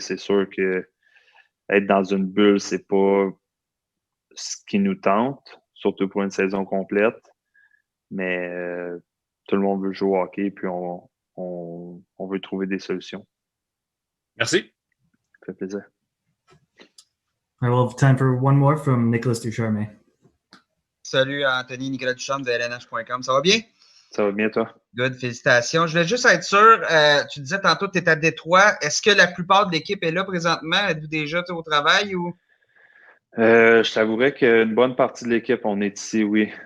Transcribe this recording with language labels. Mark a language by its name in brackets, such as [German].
[French] C'est sûr que être dans une bulle, c'est pas ce qui nous tente, surtout pour une saison complète. Mais tout le monde veut jouer au hockey, puis on veut trouver des solutions. Merci. Ça fait plaisir. [English] I will have time for one more from Nicolas Ducharme. [French] Salut Anthony, Nicolas Ducharme de LNH.com. Ça va bien? Ça va bien, toi? Good, félicitations. Je voulais juste être sûr, tu disais tantôt que tu étais à Détroit. Est-ce que la plupart de l'équipe est là présentement? Êtes-vous déjà au travail ou? Je t'avouerais qu'une bonne partie de l'équipe, on est ici, oui.